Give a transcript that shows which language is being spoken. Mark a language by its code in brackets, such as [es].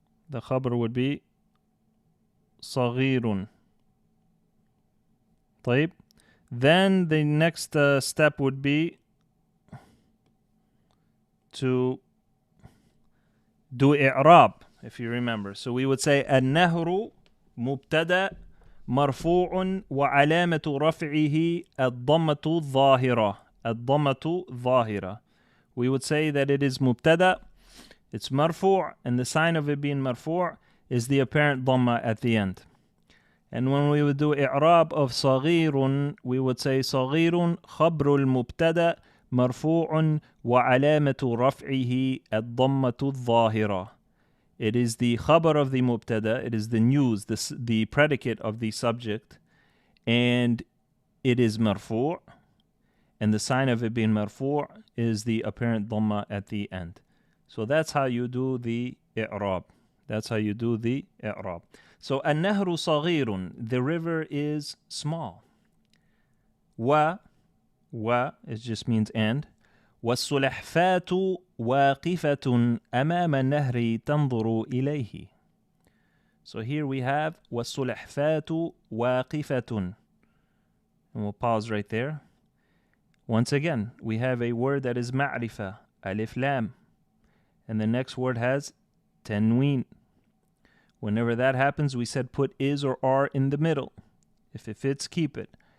[en] The khabar would be صغير. [ar] طيب. [en] Then the next step would be to do i'rab, if you remember. So we would say [ar] النهر مبتدأ مرفوع وعلامة رفعه الضمة الظاهرة. الضمة ظاهرة. [en] We would say that it is mubtada, it's marfu', and the sign of it being marfu' is the apparent dhamma at the end. And when we would do i'rab of صغير, we would say [ar] صغير خبر المبتدا مرفوع وعلامة رفعه الضمة الظاهرة. [en] It is the khabar of the mubtada, it is the news, the predicate of the subject, and it is marfu', and the sign of it being marfu' is the apparent dhamma at the end. So that's how you do the i'rab. That's how you do the i'rab. So an-nahru صغير, the river is small. Wa it just means and. [ar] والسلحفاة واقفة أمام النهر تنظر إليه. [en] So here we have [ar] والسلحفاة واقفة. [en] And we'll pause right there. Once again, we have a word that is ma'rifa, alif lam, and the next word has tanween. Whenever that happens, we said put is or are in the middle. If it fits, keep it.